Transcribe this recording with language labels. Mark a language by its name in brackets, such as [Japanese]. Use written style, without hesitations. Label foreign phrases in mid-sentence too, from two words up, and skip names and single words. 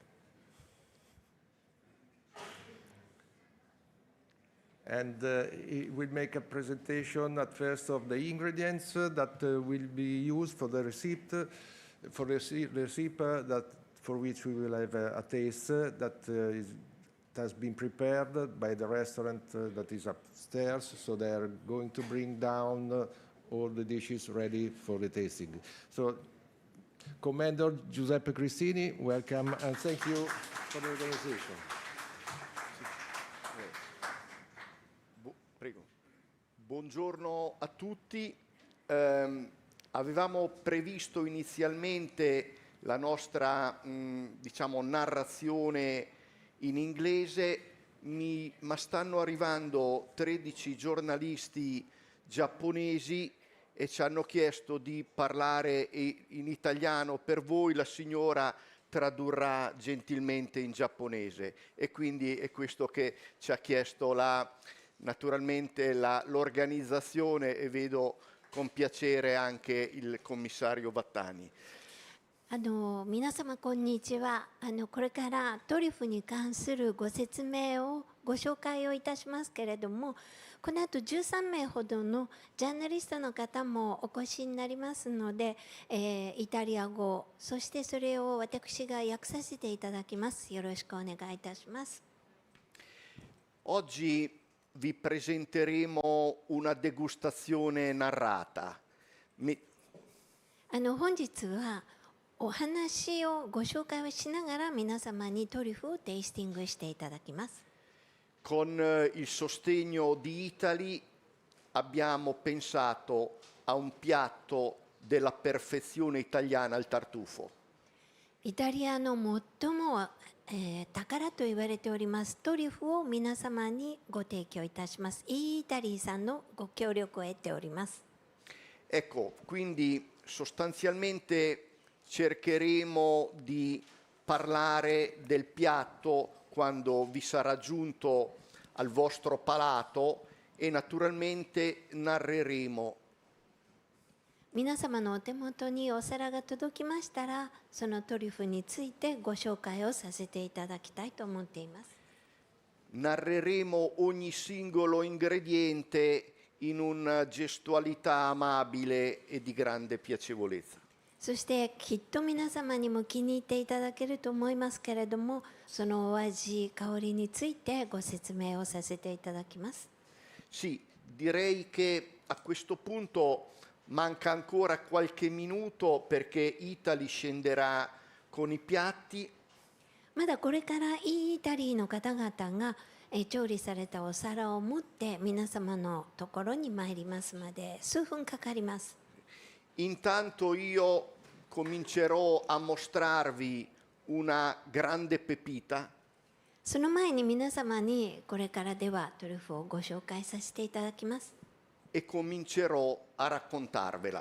[English] And he will make a presentation at first of the ingredients that will be used for the recipe, for which we will have a taste that has been prepared by the restaurant that is upstairs. So they are going to bring down all the dishes ready for the tasting. So, Commander Giuseppe Cristini, welcome, and thank you for the organization. [Italian] Prego. Buongiorno a tutti. Avevamo previsto inizialmente la nostra diciamo, narrazione in inglese, ma stanno arrivando 13 giornalisti giapponesi e ci hanno chiesto di parlare in italiano. Per voi la signora tradurrà gentilmente in giapponese, e quindi è questo che ci ha chiesto naturalmente l'organizzazione, e vedo con piacere anche il commissario Vattani. [Japanese] 皆様こんにちは。これからトリュフに関するご説明をご紹介をいたしますけれども、この後13名ほどのジャーナリストの方もお越しになりますので、イタリア語、そしてそれを私が訳させていただきます。よろしくお願いいたします。 [Italian] Oggi vi presenteremo una degustazione narrata. [Japanese] 本日はお話をご紹介をしながら皆様にトリュフをテイスティングしていただきます。 [Italian] Con il sostegno di Italy abbiamo pensato a un piatto della perfezione italiana, il tartufo. [Japanese] イタリアの最も、宝と言われておりますトリュフを皆様にご提供いたします。イタリーさんのご協力を得ております。 [Italian] Ecco, quindi sostanzialmente cercheremo di parlare del piatto quando vi sarà giunto al vostro palato, e naturalmente narreremo. [Japanese] 皆様のお手元にお皿が届きましたら、そのトリュフについてご紹介をさせていただきたいと思っています。 [Italian] Narreremo ogni singolo ingrediente in una gestualità amabile e di grande piacevolezza. [Japanese] そしてきっと皆様にも気に入っていただけると思いますけれども、そのお味、香りについてご説明をさせていただきます。 [Italian] Sì, direi che a questo punto manca ancora qualche minuto perché Italy scenderà con i piatti. [Japanese] まだこれからイタリーの方々が調理されたお皿を持って皆様のところに参りますまで数分かかります。 [Italian] Intanto io comincerò a mostrarvi una grande pepita. [Japanese] その前に皆様にこれからではトリュフをご紹介させていただきます。 [Italian] E comincerò a raccontarvela.